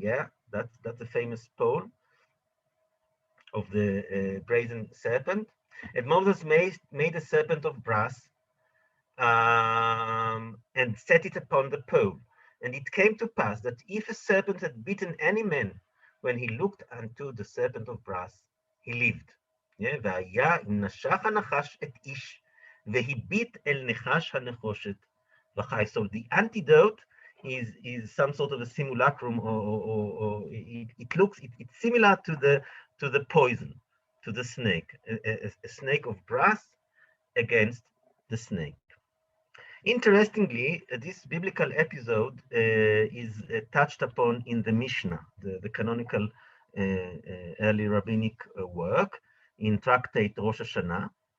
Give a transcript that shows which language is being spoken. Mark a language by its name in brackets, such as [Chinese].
[English] Yeah, that's the famous pole of the brazen serpent. And Moses made a serpent of brass and set it upon the pole. And it came to pass that if a serpent had bitten any man, when he looked unto the serpent of brass, he lived. [Hebrew] Yeah, והיה אם נשך הנחש את איש, והביט אל נחש הנחושת וחי. [English] So the antidote is some sort of a simulacrum, or it's similar to the poison, to the snake, a snake of brass against the snake. Interestingly, this biblical episode is touched upon in the Mishnah, the canonical early rabbinic work in tractate Rosh Hashanah.